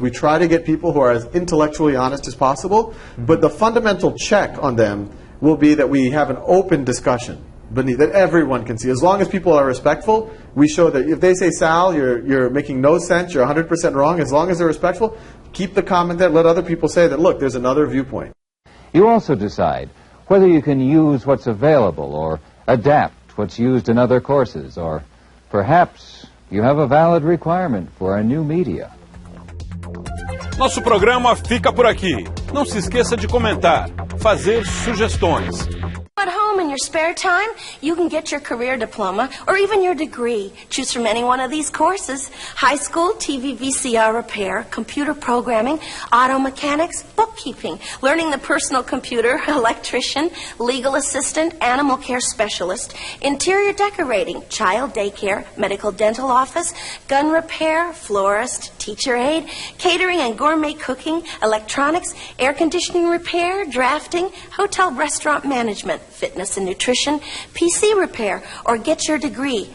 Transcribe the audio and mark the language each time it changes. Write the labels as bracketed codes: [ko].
[en] We try to get people who are as intellectually honest as possible. But the fundamental check on them will be that we have an open discussion beneath that everyone can see. As long as people are respectful, we show that if they say, Sal, you're making no sense, you're 100% wrong, as long as they're respectful, keep the comment there, let other people say that, look, there's another viewpoint. You also decide whether you can use what's available or adapt what's used in other courses, or perhaps you have a valid requirement for a new media. [pt] Nosso programa fica por aqui. Não se esqueça de comentar, fazer sugestões. [en] At home in your spare time, you can get your career diploma or even your degree. Choose from any one of these courses: high school TV VCR repair, computer programming, auto mechanics, bookkeeping, learning the personal computer, electrician, legal assistant, animal care specialist, interior decorating, child daycare, medical dental office, gun repair, florist, teacher aide, catering and gourmet cooking, electronics, air conditioning repair, drafting, hotel restaurant management, fitness and nutrition, PC repair, or get your degree.